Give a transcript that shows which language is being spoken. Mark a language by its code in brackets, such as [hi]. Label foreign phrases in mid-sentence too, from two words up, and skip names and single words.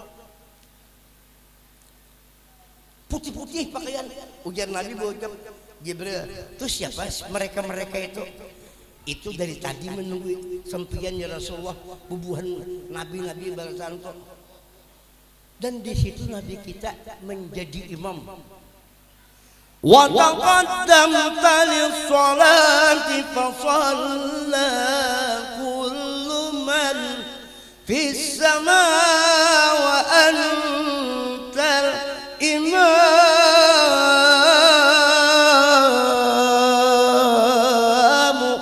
[bjn] Putih-putih pakaian. Ujar Nabi berucap Jibril, itu siapa mereka itu? Itu dari tadi menunggu sampian [ar] يا رسول الله, [bjn] bubuhan nabi-nabi balasan kok. Dan di situ Nabi kita menjadi imam. [ar] وتقدمت للصلاة فصلى كل من في السماء وأنت الإمام.